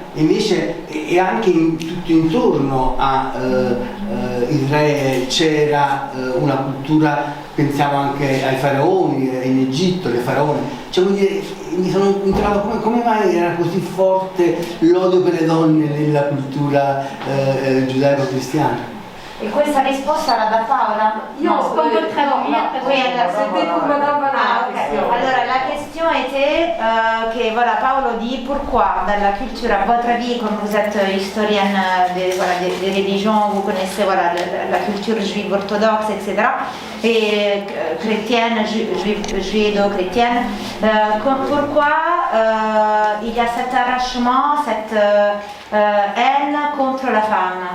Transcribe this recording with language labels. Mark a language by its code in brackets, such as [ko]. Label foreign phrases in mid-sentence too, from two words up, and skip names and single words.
[it] Invece e anche tutto intorno a Israele c'era una cultura, pensiamo anche ai faraoni, in Egitto le faraone, cioè vuol dire, mi sono trovato come mai era così forte l'odio per le donne nella cultura giudaico-cristiana? E questa risposta era da Paola? [fr] Non, on peut traduire. Oui, C'était pour Madame Van ok. Alors la question était que voilà, Paolo dit pourquoi dans la culture, à votre avis, comme vous êtes historienne des religions, vous connaissez voilà, la culture juive orthodoxe, etc., et chrétienne, juido-chrétienne, pourquoi il y a cet arrachement, cette haine contre la femme?